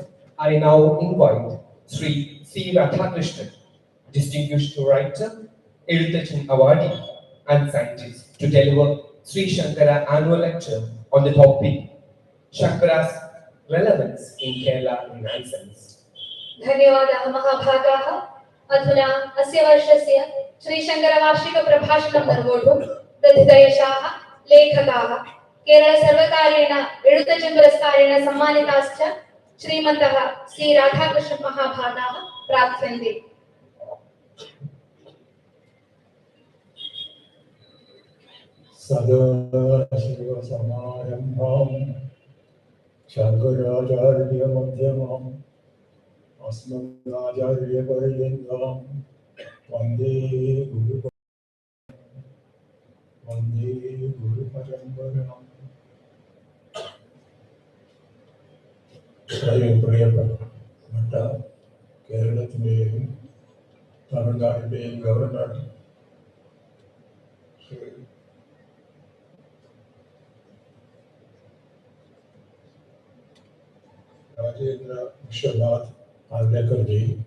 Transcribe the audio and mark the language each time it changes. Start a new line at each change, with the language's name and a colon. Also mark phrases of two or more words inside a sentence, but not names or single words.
English: I now invite Sree Radhakrishnan, distinguished writer, Education Awardee, and scientist, to deliver Sree Shankara annual lecture on the topic Shankara's relevance in Kerala Renaissance.
Sanskrit: धन्यवादाः महाभागाः। अधुना अस्य वर्षस्य श्रीशङ्करवार्षिकप्रभाषणं निर्वोढुं दधितयशाः लेखकाः केरळसर्वकारेण एळुतचन्द्रपुरस्कारेण सम्मानिताश्च श्रीमन्तः श्री राधाकृष्ण महाभागाः प्रार्थ्यन्ते। सदाशिवसमारम्भां शङ्कराचार्यमध्यमाम् अस्मदाचार्यपर्यन्तां वन्दे गुरुपरम्पराम्।
Malayalam: പ്രിയപ്പെട്ട കേരളത്തിൻ്റെയും തമിഴ്നാടിൻ്റെയും ഗവർണർ ശ്രീ രാജേന്ദ്ര വിശ്വനാഥ് ആർലേക്കർജി